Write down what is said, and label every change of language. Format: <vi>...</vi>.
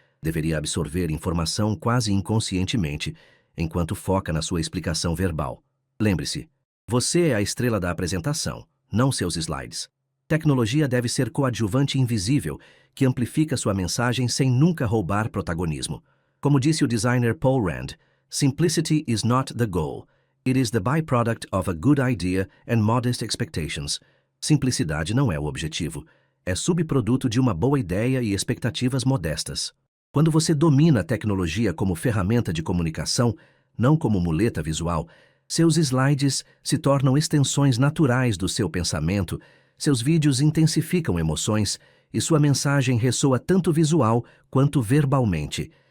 <pt>Deveria absorver informação quase inconscientemente, enquanto foca na sua explicação verbal. Lembre-se, você é a estrela da apresentação. não seus slides. Tecnologia deve ser coadjuvante invisível, que amplifica sua mensagem sem nunca roubar protagonismo. Como disse o designer</pt> <en>Paul Rand, "Simplicity is not the goal. It is the byproduct of a good idea and modest expectations."</en> <pt>Simplicidade não é o objetivo. É subproduto de uma boa ideia e expectativas modestas. Quando você domina a tecnologia como ferramenta de comunicação, não como muleta visual, seus slides se tornam extensões naturais do seu pensamento, seus vídeos intensificam emoções e sua mensagem ressoa tanto visual quanto verbalmente.</pt>